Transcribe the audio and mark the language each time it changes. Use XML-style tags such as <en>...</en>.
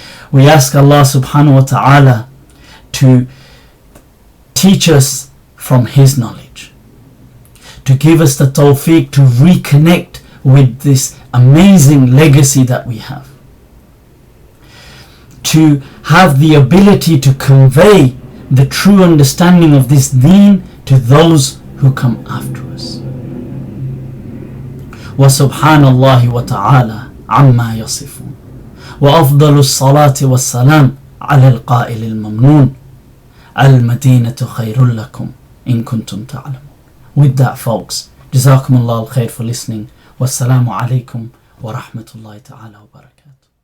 <en>We ask Allah subhanahu wa ta'ala to teach us from His knowledge, to give us the tawfiq to reconnect with this amazing legacy that we have, to have the ability to convey the true understanding of this deen to those who come after us.</en> <ar>وسبحان الله وتعالى عما يصفون وأفضل الصلاة والسلام على القائل الممنون المدينة خير لكم إن كنتم تعلمون.</ar> <en>With that, folks,</en> <ar>جزاكم الله الخير</ar> <en>for listening.</en> <ar>Wassalamu alaikum wa rahmatullahi ta'ala wa barakatuh.</ar>